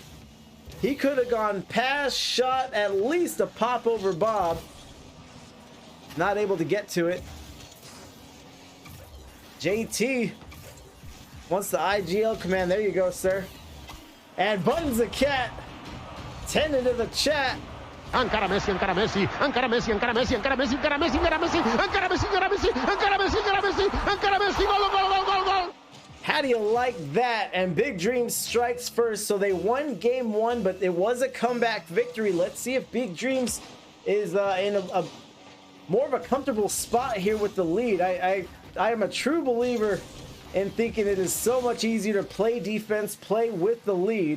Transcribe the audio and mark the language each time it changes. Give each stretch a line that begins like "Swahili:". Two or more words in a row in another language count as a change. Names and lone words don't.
English: He could have gone pass, shot, at least a pop over Bob. Not able to get to it. JT wants the IGL command. There you go, sir. And Buttons the Cat tending to the chat.
Catalan: Encara Messi, encara Messi, encara Messi, encara Messi, encara Messi, encara Messi, encara Messi, encara Messi, encara Messi, encara Messi, encara Messi, encara Messi, gol, gol, gol, gol, gol.
English: How do you like that? And Big Dreams strikes first, so they won game 1, but it was a comeback victory. Let's see if Big Dreams is in a more of a comfortable spot here with the lead. I am a true believer in thinking it is so much easier to play defense, play with the lead.